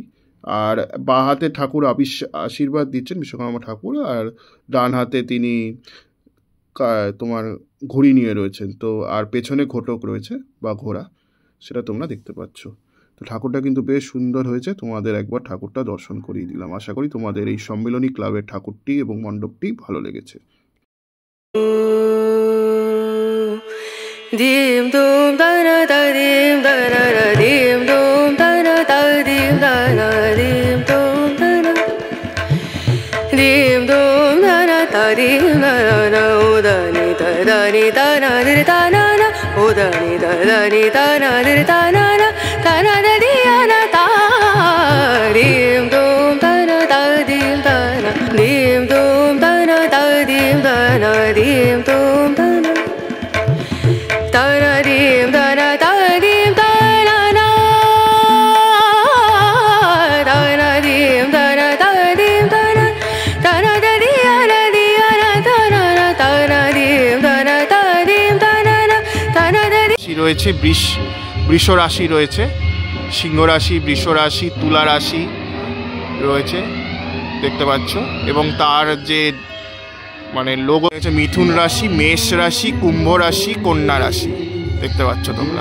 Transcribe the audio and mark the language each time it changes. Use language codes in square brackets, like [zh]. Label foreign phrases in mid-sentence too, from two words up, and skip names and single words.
[bn] আর বাঁ হাতে ঠাকুর আশীর্বাদ দিচ্ছেন বিশ্বকর্মা ঠাকুর, আর ডান হাতে তিনি তোমার ঘুড়ি নিয়ে রয়েছেন। তো আর পেছনে ঘটক রয়েছে বা ঘোড়া, সেটা তোমরা দেখতে পাচ্ছ। তো ঠাকুরটা কিন্তু বেশ সুন্দর হয়েছে, তোমাদের একবার ঠাকুরটা দর্শন করিয়ে দিলাম। আশা করি তোমাদের এই সম্মিলনী ক্লাবের ঠাকুরটি এবং মণ্ডপটি ভালো লেগেছে। dim dum dana da dim dana da dim dum dana da dim dana dim dum dana dim dum dana da dim dana udani da ni da na dir da na na udani da ni da na dir da na na da di na ta dim dum dana da dim dana dim dum dana da dim dana dim dum dana dim dana da dim dana na dim dana da dim dana da di na dana na dim dana da dim dana na রাশি রয়েছে, বৃষ রাশি রয়েছে, সিংহ রাশি, বৃষ রাশি, তুলা রাশি রয়েছে, দেখতে পাচ্ছ। এবং তার যে মানে লোগো রয়েছে মিথুন রাশি, মেষ রাশি, কুম্ভ রাশি, কন্যা রাশি, দেখতে পাচ্ছ তোমরা।